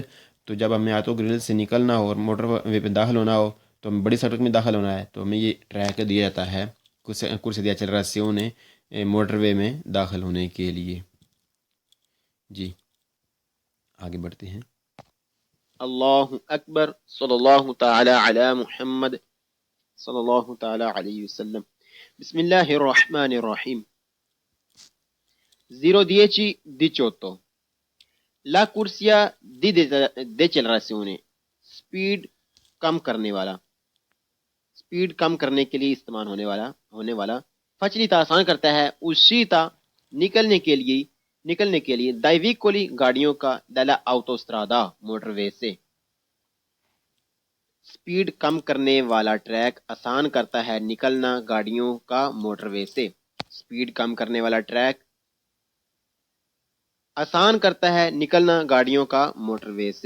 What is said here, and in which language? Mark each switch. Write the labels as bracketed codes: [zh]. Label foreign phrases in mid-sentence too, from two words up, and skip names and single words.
[ur] تو جب ہمیں آٹو گرل سے نکلنا ہو اور موٹر وے پہ داخل ہونا ہو تو ہمیں بڑی سڑک میں داخل ہونا ہے تو ہمیں یہ ٹریک دیا جاتا ہے کرسی دیا چل رہا ہے موٹر وے میں داخل ہونے کے لیے. جی آگے بڑھتے ہیں. [ar] اللہ اکبر صلی اللہ تعالی علی محمد صلی اللہ تعالی علیہ وسلم. بسم اللہ الرحمن الرحیم. [ur] 0:10:18 [it] La corsia di decelerazione [ur] سپیڈ کم کرنے والا، سپیڈ کم کرنے کے لیے استعمال ہونے والا فچلیتا آسان کرتا ہے uscita نکلنے کے لیے [it] dai veicoli [ur] گاڑیوں کا [it] dalla autostrada [ur] موٹر وے سے. سپیڈ کم کرنے والا ٹریک آسان کرتا ہے نکلنا گاڑیوں کا موٹر وے سے. سپیڈ کم کرنے والا ٹریک آسان کرتا ہے نکلنا گاڑیوں کا موٹر وے سے.